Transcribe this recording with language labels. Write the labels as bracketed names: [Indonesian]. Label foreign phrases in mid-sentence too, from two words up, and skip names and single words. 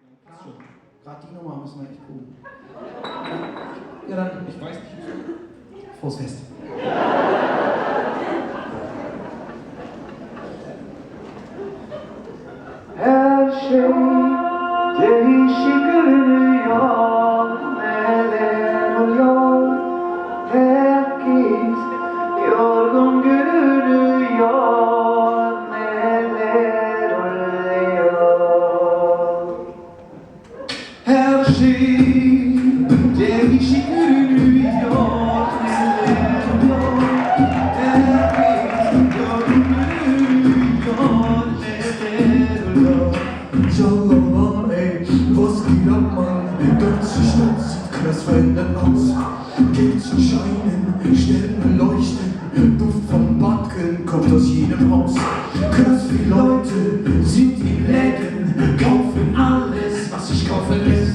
[German] Gerade die Nummer müssen wir echt proben. Ja, dann. Ich weiß nicht. Frohes Fest. [Turkish] Her şey değişik görünüyor, neler oluyor? Herkes yorgun görünüyor, neler oluyor? Her şey değişik görünüyor, neler oluyor? Herkes yorgun görünüyor, neler oluyor? [German] Schalala, ey, was geht ab, Mann? Die ganze Stadt sieht krass verändert aus. Kerzen scheinen, Sterne leuchten, Duft von Backen kommt aus jedem Haus. Krass viele Leute sind in Läden, kaufen alles, was sich kaufen lässt.